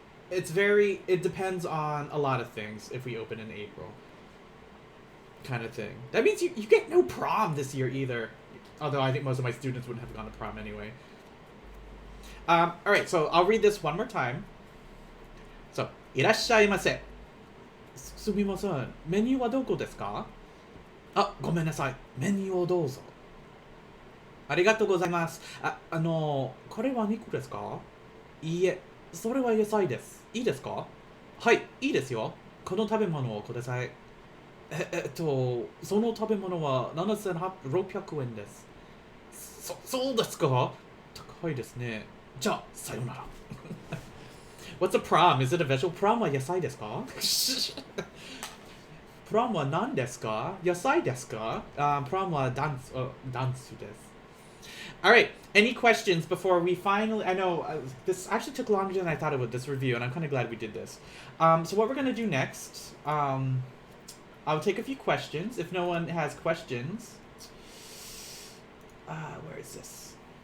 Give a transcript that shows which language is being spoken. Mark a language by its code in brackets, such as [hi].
[en] It depends on a lot of things if we open in April. Kind of thing. That means you get no prom this year either. Although I think most of my students wouldn't have gone to prom anyway. Alright, so I'll read this one more time. [ja] So, いらっしゃいませ。すみません。メニューはどこですか？あ、ごめんなさい。メニューをどうぞ。ありがとうございます。これは肉ですか？いいえ、それは野菜です。いいですか？はい、いいですよ。この食べ物をください。その食べ物は7600円です。そうですか？高いですね。じゃあ、さよなら。 [en] What's a prom? Is it a vegetable? [ja] Prom は野菜ですか？ Prom は何ですか？野菜ですか？Prom はダンスです。 [en] Alright, any questions before we finally... I know, this actually took longer than I thought it would, this review, and I'm kind of glad we did this. So what we're going to do next... I'll take a few questions. If no one has questions... where is this?